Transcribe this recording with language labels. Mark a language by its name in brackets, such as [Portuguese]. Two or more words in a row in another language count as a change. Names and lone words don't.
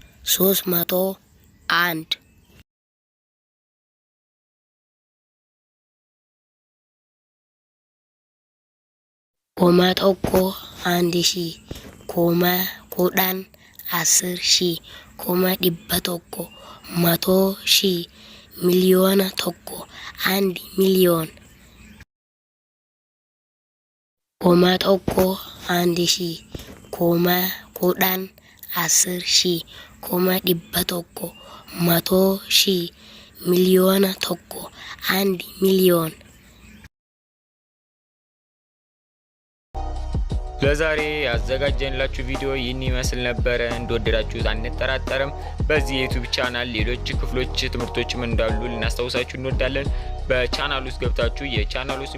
[Oromo] 301 kuma tokko 1000 kuma kudhan 10,000 kuma dhibba tokko 100,000 miliyoona tokko 1 miliyoon kuma tokko 1000 kuma kudhan 10,000 kuma dhibba tokko 100,000 miliyoona tokko 1 miliዮን [Amharic] ለዛሬ ያዘጋጀንላችሁ ቪዲዮ ይህን ይመስል ነበር። እንደወደዳችሁት አንጠራጠርም። በዚህ የዩቲዩብ ቻናል ሌሎች ክፍሎች ትምህርቶችም እንዳሉ ልናስታውሳችሁ እንወዳለን። በቻናሉ ውስጥ ገብታችሁ የቻናሉ ስም